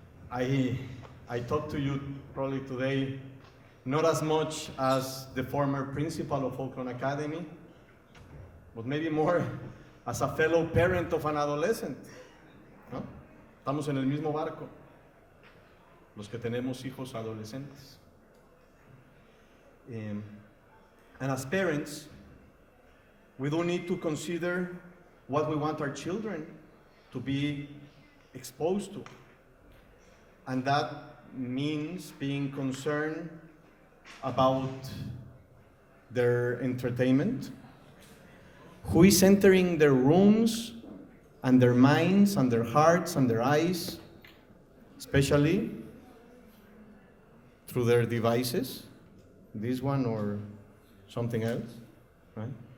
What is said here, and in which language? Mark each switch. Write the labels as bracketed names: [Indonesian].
[English] I talked to you probably today, not as much as the former principal of Oaklawn Academy, but maybe more as a fellow parent of an adolescent. [Spanish] ¿No? Estamos en el mismo barco, los que tenemos hijos adolescentes. [English] And as parents, we do need to consider what we want our children to be exposed to. And that means being concerned about their entertainment, who is entering their rooms and their minds and their hearts and their eyes, especially through their devices, this one or something else, right?